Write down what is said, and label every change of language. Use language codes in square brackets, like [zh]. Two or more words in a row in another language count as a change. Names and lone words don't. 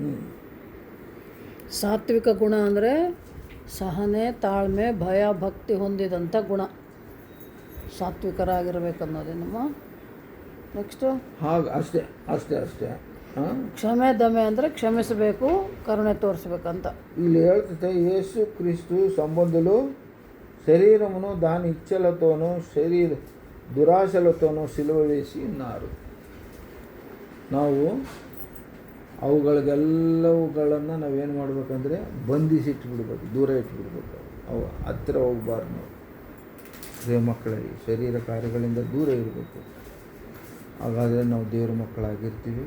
[kn] ಸಾತ್ವಿಕ ಗುಣ ಅಂದರೆ ಸಹನೆ, ತಾಳ್ಮೆ, ಭಯ ಭಕ್ತಿ ಹೊಂದಿದಂಥ ಗುಣ. ಸಾತ್ವಿಕರಾಗಿರ್ಬೇಕು ಅನ್ನೋದೇ ನಮ್ಮ ನೆಕ್ಸ್ಟು. ಅಷ್ಟೇ. ಕ್ಷಮೆ ದಮೆ ಅಂದರೆ ಕ್ಷಮಿಸಬೇಕು, ಕರುಣೆ ತೋರಿಸ್ಬೇಕಂತ ಇಲ್ಲಿ ಹೇಳ್ತೈತೆ. [te] ಯೇಸು ಕ್ರಿಸ್ತು సంబంధులు శరీరమును దాని ఇచ్చలతోనూ దురాశలతోనూ సిలువ వేసి ఉన్నారు. [kn] ನಾವು ಅವುಗಳಿಗೆಲ್ಲವುಗಳನ್ನು ನಾವೇನು ಮಾಡಬೇಕಂದ್ರೆ ಬಂಧಿಸಿಟ್ಬಿಡ್ಬೇಕು, ದೂರ ಇಟ್ಬಿಡ್ಬೇಕು. ಅವು ಹತ್ತಿರ ಹೋಗ್ಬಾರ್ದು. ನಾವು ದೇವ ಮಕ್ಕಳಿಗೆ ಶರೀರ ಕಾರ್ಯಗಳಿಂದ ದೂರ ಇರಬೇಕು. ಹಾಗಾದರೆ ನಾವು ದೇವರ ಮಕ್ಕಳಾಗಿರ್ತೀವಿ.